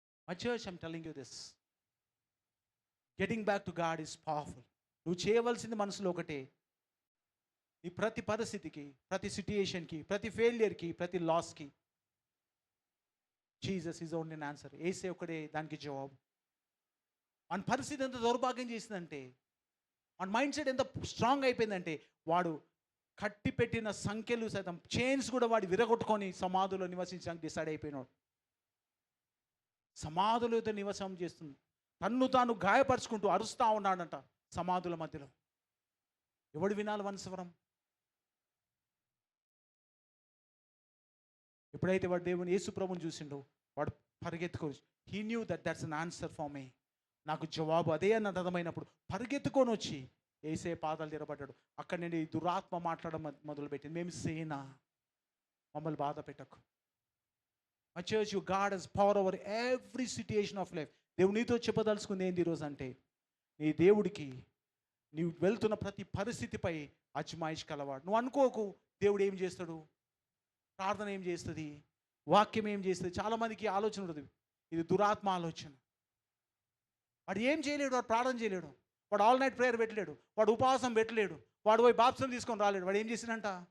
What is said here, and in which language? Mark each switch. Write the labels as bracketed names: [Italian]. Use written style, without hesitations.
[English] My church, I'm telling you this. Getting back to God is powerful. [Telugu] నువ్వు చేయవలసింది మనసులో ఒకటే. నీ ప్రతి పరిస్థితికి, ప్రతి సిట్యుయేషన్కి, ప్రతి ఫెయిలియర్కి, ప్రతి లాస్కి [English] Jesus is only an answer. [Telugu] ఏసే ఒకటే దానికి జవాబు. మన పరిస్థితి ఎంత దౌర్భాగ్యం చేసిందంటే, మన మైండ్ సెట్ ఎంత స్ట్రాంగ్ అయిపోయిందంటే, వాడు కట్టి పెట్టిన సంఖ్యలు సైతం, చైన్స్ కూడా వాడు విరగొట్టుకొని సమాధుల్లో నివసించడానికి డిసైడ్ అయిపోయినాడు. సమాధులతో నివసం చేస్తుంది. తన్ను తాను గాయపరుచుకుంటూ అరుస్తూ ఉన్నాడంట సమాధుల మధ్యలో. ఎవడు వినాలి వనస్వరం? ఎప్పుడైతే వాడు దేవుని యేసు ప్రభుని చూసిండో వాడు పరిగెత్తుకొని, [English] He knew that that's an answer for me. [Telugu] నాకు జవాబు అదే అన్న అర్థమైనప్పుడు పరిగెత్తుకొని వచ్చి ఏసే పాదాలు తిరబడ్డాడు. అక్కడ నేను ఈ దురాత్మ మాట్లాడడం మొదలుపెట్టింది. మేము సేన, మమ్మల్ని బాధ పెట్టకు. [English] My church, you God has power over every situation of life. [Telugu] దేవుడు నీతో చెప్పదలుచుకుంది ఏంది ఈరోజు అంటే, నీ దేవుడికి నీవు వెళ్తున్న ప్రతి పరిస్థితిపై అజమాయిష్ కలవాడు. నువ్వు అనుకోకు దేవుడు ఏం చేస్తాడు, ప్రార్థన ఏం చేస్తుంది, వాక్యం ఏం చేస్తుంది. చాలామందికి ఆలోచన ఉంటుంది, ఇది దురాత్మ ఆలోచన. వాడు ఏం చేయలేడు, వాడు ప్రార్థన చేయలేడు, వాడు ఆల్ నైట్ ప్రేయర్ పెట్టలేడు, వాడు ఉపవాసం పెట్టలేడు, వాడు పోయి బాప్సం తీసుకొని రాలేడు. వాడు ఏం చేసినంట,